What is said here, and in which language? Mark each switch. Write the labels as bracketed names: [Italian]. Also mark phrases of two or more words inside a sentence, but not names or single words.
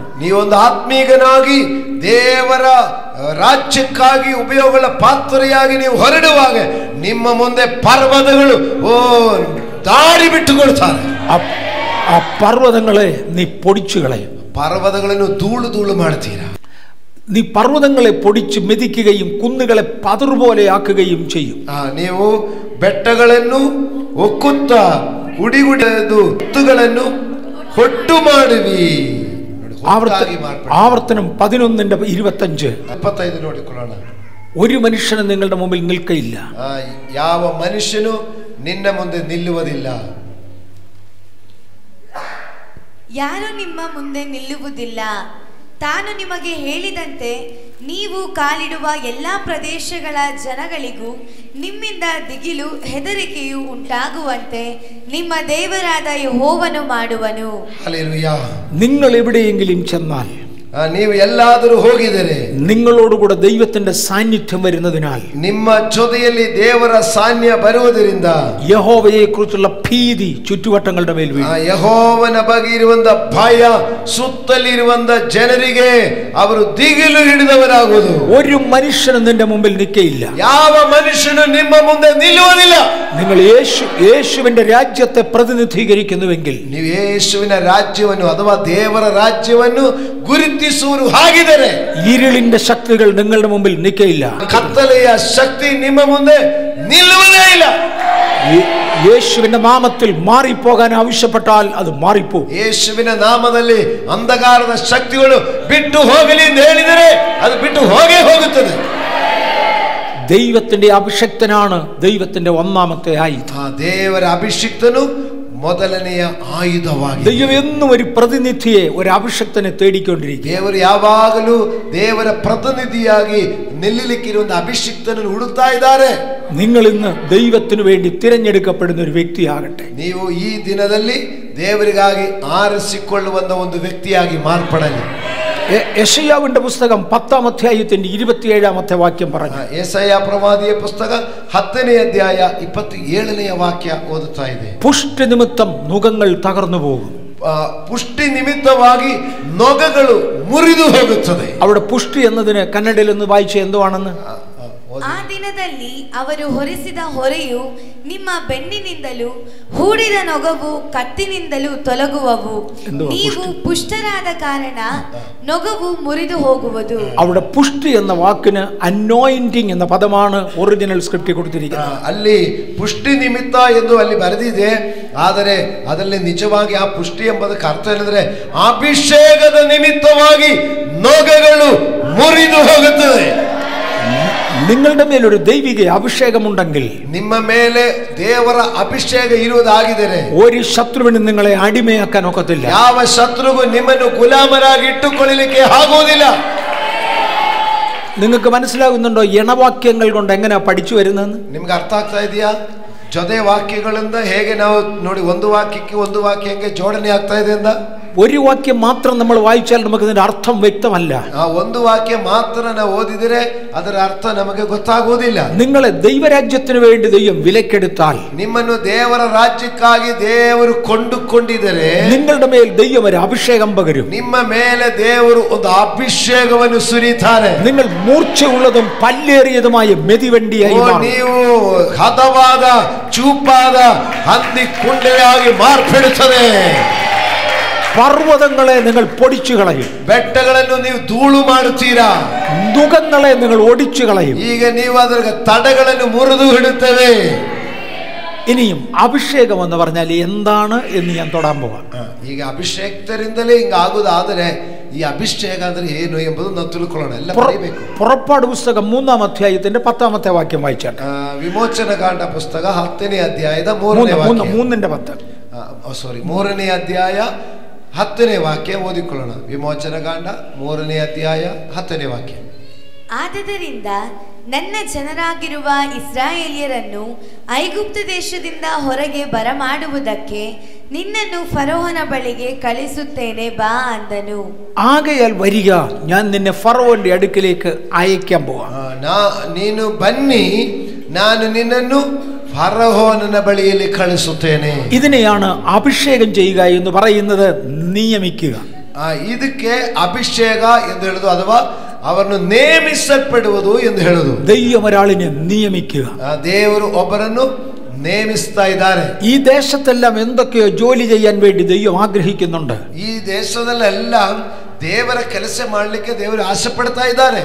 [Kannada] ನೀವೊಂದು ಆತ್ಮೀಯನಾಗಿ ದೇವರ ರಾಜ್ಯಕ್ಕಾಗಿ ಉಪಯೋಗಗಳ ಪಾತ್ರೆಯಾಗಿ ನೀವು ಹೊರಡುವಾಗ ನಿಮ್ಮ ಮುಂದೆ ಪರ್ವತಗಳು ದಾರಿ ಬಿಟ್ಟುಕೊಳ್ತಾರೆ. [Malayalam] ആ പർവ്വതങ്ങളെ നീ പൊടിച്ചു കളയും. [Kannada] ಪರ್ವತಗಳನ್ನು ಧೂಳು ಧೂಳು ಮಾಡ್ತೀರಾ. [Malayalam] നീ പർവ്വതങ്ങളെ പൊടിച്ച് മെതിക്കുകയും കുന്നുകളെ പതിർപോലെയാക്കുകയും ചെയ്യും. [Kannada] ನೀವು ಬೆಟ್ಟಗಳನ್ನು ಒಕ್ಕುತ್ತ ಉಡಿಗುಡಿದು ಹುತ್ತುಗಳನ್ನು ಹೊಟ್ಟು ಮಾಡುವಿ. [Malayalam] ആവർത്തനം 11:25. [Kannada] ನೋಡಿಕೊಳ್ಳೋಣ. [Malayalam] ഒരു മനുഷ്യന് നിങ്ങളുടെ മുമ്പിൽ നിൽക്കയില്ല. [Kannada] ಯಾವ ಮನುಷ್ಯನು ನಿನ್ನ ಮುಂದೆ ನಿಲ್ಲುವುದಿಲ್ಲ. ಯಾರು ನಿಮ್ಮ ಮುಂದೆ ನಿಲ್ಲುವುದಿಲ್ಲ. ತಾನು ನಿಮಗೆ ಹೇಳಿದಂತೆ ನೀವು ಕಾಲಿಡುವ ಎಲ್ಲ ಪ್ರದೇಶಗಳ ಜನಗಳಿಗೂ ನಿಮ್ಮಿಂದ ದಿಗಿಲು ಹೆದರಿಕೆಯು ಉಂಟಾಗುವಂತೆ ನಿಮ್ಮ ದೇವರಾದ ಯೆಹೋವನು ಮಾಡುವನು. ಹಲ್ಲೆಲೂಯಾ. [Malayalam] നിങ്ങൾ എവിടെയെങ്കിലും ചെന്നാൽ, [Kannada] ನೀವು ಎಲ್ಲಾದರೂ ಹೋಗಿದರೆ, [Malayalam] നിങ്ങളോടുകൂടെ ദൈവത്തിന്റെ സാന്നിധ്യം വരുന്നതിനാൽ, [Kannada] ನಿಮ್ಮ ಜೊತೆಯಲ್ಲಿ ದೇವರ ಸಾನ್ನಿಧ್ಯ ಬರುವುದರಿಂದ [Malayalam] യഹോവയെ കുറിച്ചുള്ള ഭീതി ചുറ്റുവട്ടങ്ങളുടെ മേൽ വീഴും. [Kannada] ಯೆಹೋವನ ಬಗ್ಗೆ ಇರುವಂತ ಭಯ ಸುತ್ತಲಿರುವಂತ ಜನರಿಗೆ ಅವರು ದಿಗಿಲು ಹಿಡಿದವರಾಗುವುದು. [Malayalam] ഒരു മനുഷ്യനും നിന്റെ മുമ്പിൽ നിൽക്കയില്ല. [Kannada] ಯಾವ ಮನುಷ್ಯನು ನಿಮ್ಮ ಮುಂದೆ ನಿಲ್ಲುವುದಿಲ್ಲ. [Malayalam] നിങ്ങൾ യേശുവിന്റെ രാജ്യത്തെ പ്രതിനിധീകരിക്കുന്നുവെങ്കിൽ, [Kannada] ನೀವು ಯೇಸುವಿನ ರಾಜ್ಯವನ್ನು ಅಥವಾ ದೇವರ ರಾಜ್ಯವನ್ನು ಗುರುತಿಸುವರು ಹಾಗಿದರೆ, [Malayalam] ഇരുളിന്റെ ശക്തികൾ നിങ്ങളുടെ മുമ്പിൽ നിൽക്കയില്ല. [Kannada] ಕತ್ತಲೆಯ ಶಕ್ತಿ ನಿಮ್ಮ ಮುಂದೆ ನಿಲ್ಲುವುದೇ ಇಲ್ಲ. [Malayalam] യേശുവിന്റെ നാമത്തിൽ മാറിപ്പോകാൻ ആവശ്യപ്പെട്ടാൽ അത് മാറിപ്പോ. [Kannada] ಯೇಸುವಿನ ನಾಮದಲ್ಲಿ ಅಂಧಕಾರದ ಶಕ್ತಿಗಳು ಬಿಟ್ಟು ಹೋಗಲಿ ಎಂದು ಹೇಳಿದರೆ ಅದು ಬಿಟ್ಟು ಹೋಗೇ ಹೋಗುತ್ತದೆ. [Malayalam] ദൈവത്തിന്റെ അഭിഷക്തനാണ് ദൈവത്തിന്റെ ഒന്നാമത്തെ ആയുധം. [Kannada] ದೇವರ ಅಭಿಷಿಕ್ತನು ಮೊದಲನೆಯ ಆಯುಧವಾಗಿದೆ. [Malayalam] ദൈവം എന്നും ഒരു പ്രതിനിധിയെ, ഒരു അഭിഷക്തനെ തേടിക്കൊണ്ടിരിക്കും. [Kannada] ದೇವರು ಯಾವಾಗಲೂ ದೇವರ ಪ್ರತಿನಿಧಿಯಾಗಿ ನಿಲ್ಲಲಿಕ್ಕಿರುವಂತ ಅಭಿಷಿಕ್ತನನ್ನು ಹುಡುಕ್ತಾ ಇದ್ದಾರೆ. [Malayalam] നിങ്ങൾ ഇന്ന് ദൈവത്തിനു വേണ്ടി തിരഞ്ഞെടുക്കപ്പെടുന്ന ഒരു വ്യക്തിയാകട്ടെ. [Kannada] ನೀವು ಈ ದಿನದಲ್ಲಿ ದೇವರಿಗಾಗಿ ಆರಿಸಿಕೊಳ್ಳುವಂತ ಒಂದು ವ್ಯಕ್ತಿಯಾಗಿ ಮಾರ್ಪಡಲಿ. [Malayalam] യെശയ്യാവിന്റെ പുസ്തകം 10-ാം അധ്യായത്തിന്റെ 27-ാമത്തെ വാക്യം പറഞ്ഞു. [Kannada] ಯೆಶಯ್ಯ ಪ್ರವಾದಿಯ ಪುಸ್ತಕ 10ನೇ ಅಧ್ಯಾಯ 27ನೇ ವಾಕ್ಯ ಓದುತ್ತಾ ಇದೆ. [Malayalam] പുഷ്ടി നിമിത്തം നുകങ്ങൾ തകർന്നു പോകും. [Kannada] ಪುಷ್ಟಿ ನಿಮಿತ್ತವಾಗಿ ನೊಗಗಳು ಮುರಿದು ಹೋಗುತ್ತದೆ. [Malayalam] അവിടെ പുഷ്ടി എന്നതിന് കന്നഡയിൽ ഒന്ന് വായിച്ച എന്തുവാണെന്ന്? [Kannada] ಆ ದಿನದಲ್ಲಿ ಅವರು ಹೊರಿಸಿದ ಹೊರೆಯು ನಿಮ್ಮ ಬೆನ್ನಿನಿಂದಲೂ ಹೂಡಿದ ನೊಗವು ಕತ್ತಿನಿಂದಲೂ ತೊಲಗುವವು. ನೀವು ಪುಷ್ಟರಾದ ಕಾರಣ ನೊಗವು ಮುರಿದು ಹೋಗುವುದು. [Malayalam] അവിടെ പുഷ്ടി എന്ന വാക്കിന് അനോയിന്റിംഗ് എന്ന പദമാണ് [English] original script [Malayalam] കൊടുത്തിരിക്കുന്നത്. [Kannada] ಅಲ್ಲಿ ಪುಷ್ಟಿ ನಿಮಿತ್ತ ಎಂದು ಅಲ್ಲಿ ಬರೆದಿದೆ. ಆದರೆ ಅದರಲ್ಲಿ ನಿಜವಾಗಿ ಆ ಪುಷ್ಟಿ ಎಂಬುದಕ್ಕೆ ಅರ್ಥ ಏನಂದ್ರೆ ಅಭಿಷೇಕದ ನಿಮಿತ್ತವಾಗಿ ನೊಗಗಳು ಮುರಿದು ಹೋಗುತ್ತದೆ. [Malayalam] നിങ്ങളുടെ മേലൊരു ദൈവിക അഭിഷേകമുണ്ടെങ്കിൽ, [Kannada] ನಿಮ್ಮ ಮೇಲೆ ದೇವರ ಅಭಿಷೇಕ ಇರುವುದಾಗಿದ್ದರೆ [Malayalam] ഒരു ശത്രുവിനും നിങ്ങളെ അടിമയാക്കാൻ ഒക്കത്തില്ല. [Kannada] ಯಾವ ಶತ್ರುಗೂ ನಿಮ್ಮನ್ನು ಗುಲಾಮರಾಗಿ ಇಟ್ಟುಕೊಳ್ಳಲಿಕ್ಕೆ ಆಗುವುದಿಲ್ಲ. [Malayalam] നിങ്ങൾക്ക് മനസ്സിലാകുന്നുണ്ടോ എണവാക്യങ്ങൾ കൊണ്ട് എങ്ങനെയാ പഠിച്ചു വരുന്നതെന്ന്? [Kannada] ನಿಮ್ಗೆ ಅರ್ಥ ಆಗ್ತಾ ಇದೆಯಾ? ಜೊತೆ ವಾಕ್ಯಗಳಿಂದ ಹೇಗೆ ನಾವು ನೋಡಿ ಒಂದು ವಾಕ್ಯಕ್ಕೆ ಒಂದು ವಾಕ್ಯ ಹೆಂಗೆ ಜೋಡಣೆ ಆಗ್ತಾ ಇದೆ ಅಂತ. [Malayalam] ഒരു വാക്യം മാത്രം നമ്മൾ വായിച്ചാൽ നമുക്ക് ഇതിന്റെ അർത്ഥം വ്യക്തമല്ല. [Kannada] ಆ ಒಂದು ವಾಕ್ಯ ಮಾತ್ರ ನಾವು ಓದಿದರೆ ಅದರ ಅರ್ಥ ನಮಗೆ ಗೊತ್ತಾಗುವುದಿಲ್ಲ. [Malayalam] നിങ്ങളെ ദൈവരാജ്യത്തിന് വേണ്ടി ദൈവം വിലക്കെടുത്താൽ, [Kannada] ನಿಮ್ಮನ್ನು ದೇವರ ರಾಜ್ಯಕ್ಕಾಗಿ ದೇವರು ಕೊಂಡುಕೊಂಡಿದ್ದರೆ [Malayalam] നിങ്ങളുടെ മേൽ ദൈവം ഒരു അഭിഷേകം പകരും. [Kannada] ನಿಮ್ಮ ಮೇಲೆ ದೇವರು ಒಂದು ಅಭಿಷೇಕವನ್ನು ಸುರಿತಾರೆ. [Malayalam] നിങ്ങൾ മൂർച്ചയുള്ളതും പല്ലേറിയതുമായ മെതിവണ്ടിയായി മാറും. [Kannada] ನೀವು ಹದವಾದ ಚೂಪಾದ ಹಂದಿ ಕುಂಡೆಯಾಗಿ ಮಾರ್ಪಡುತ್ತದೆ. [Malayalam] പർവ്വതങ്ങളെ നിങ്ങൾ പൊടിച്ചു കളയും. [Kannada] ಬೆಟ್ಟಗಳನ್ನು ನೀವು ಧೂಳು ಮಾಡುತ್ತೀರಾ. [Malayalam] നുകങ്ങളെ നിങ്ങൾ ഒടിച്ചു കളയും. [Kannada] ಈಗ ನೀವು ಅದರ ತಡೆಗಳನ್ನು ಮುರಿದು ಇಡುತ್ತೇವೆ. [Malayalam] ഇനിയും അഭിഷേകം എന്ന് പറഞ്ഞാൽ എന്താണ് എന്ന് ഞാൻ തൊടാൻ പോവാം. [Kannada] ಈಗ ಅಭಿಷೇಕರಿಂದಲೇ ಹಿಂಗಾಗುವುದಾದರೆ ಈ ಅಭಿಷೇಕ ಅಂದ್ರೆ ಏನು ಎಂಬುದು ನಾವು ತಿಳ್ಕೊಳ್ಳೋಣ. ಎಲ್ಲ ಬರೀಬೇಕು. [Malayalam] പുറപ്പാട് പുസ്തകം 3-ാം അധ്യായത്തിന്റെ 10-ാമത്തെ വാക്യം വായിച്ചാൽ, [Kannada] ವಿಮೋಚನ ಕಾಂಡ ಪುಸ್ತಕ 10ನೇ ಅಧ್ಯಾಯದ 3ನೇ ವಾಕ್ಯ. 3ನೇ ಅಧ್ಯಾಯ 10ನೇ ವಾಕ್ಯ ಓದಿಕೊಳ್ಳೋಣ. ವಿಮೋಚನ ಕಾಂಡ 3ನೇ ಅಧ್ಯಾಯ 10ನೇ ವಾಕ್ಯ. ಆದದರಿಂದ ನನ್ನ ಜನರಾಗಿರುವ ಇಸ್ರಾಯೇಲ್ಯರನ್ನು ಐಗುಪ್ತ ದೇಶದಿಂದ ಹೊರಗೆ ಬರಮಾಡುವುದಕ್ಕೆ ನಿನ್ನನ್ನು ಫರೋಹನ ಬಳಿಗೆ ಕಳಿಸುತ್ತೇನೆ ಬಾ ಅಂದನು. [Malayalam] ആകയാൽ വരിക, ഞാൻ നിന്നെ ഫറവോന്റെ അടുക്കലേക്ക് അയക്കാൻ പോവാം. [Kannada] ನೀನು ಬನ್ನಿ, ನಾನು ನಿನ್ನನ್ನು ഫറവോനನ ಬಳಿಯಲ್ಲಿ ಕಳಿಸುತ್ತೇನೆ. [Malayalam] ഇതിനെയാണ് അഭിഷേകം ചെയ്യുക എന്ന് പറയുന്നത്, നിയമിക്കുക. [Kannada] ಇದಕ್ಕೆ ಅಭಿಷೇಕ ಎಂದು ಹೇಳುದು ಅಥವಾ ಅವರನ್ನು ನೇಮಿಸಲ್ಪಡುವುದು ಎಂದು ಹೇಳುದು. [Malayalam] ദൈവം ഒരാളിനെ നിയമിക്കുക. [Kannada] ದೇವರು ಒಬ್ಬರನ್ನು ನೇಮಿಸ್ತಾ ಇದ್ದಾರೆ. [Malayalam] ഈ ദേശത്തെല്ലാം എന്തൊക്കെയോ ജോലി ചെയ്യാൻ വേണ്ടി ദൈവം ആഗ്രഹിക്കുന്നുണ്ട്. [Kannada] ಈ ದೇಶದಲ್ಲೆല്ലാം ದೇವರ ಕೆಲಸ ಮಾಡಲಿಕ್ಕೆ ದೇವರು ಆಸೆ ಪಡ್ತಾ ಇದ್ದಾರೆ.